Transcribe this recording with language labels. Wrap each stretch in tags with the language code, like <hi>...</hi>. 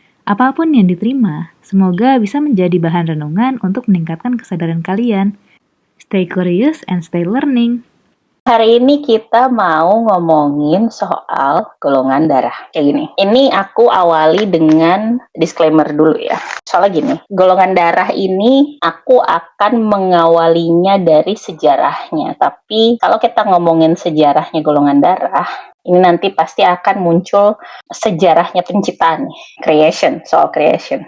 <id>Apapun yang diterima, semoga bisa menjadi bahan renungan untuk meningkatkan kesadaran kalian.</id> <en>Stay curious and stay learning.</en> <id>Hari ini kita mau ngomongin soal golongan darah. Kayak gini. Ini aku awali dengan disclaimer dulu ya. Soalnya gini, golongan darah ini aku akan mengawalinya dari sejarahnya. Tapi kalau kita ngomongin sejarahnya golongan darah, ini nanti pasti akan muncul sejarahnya penciptaan, soal creation.</id>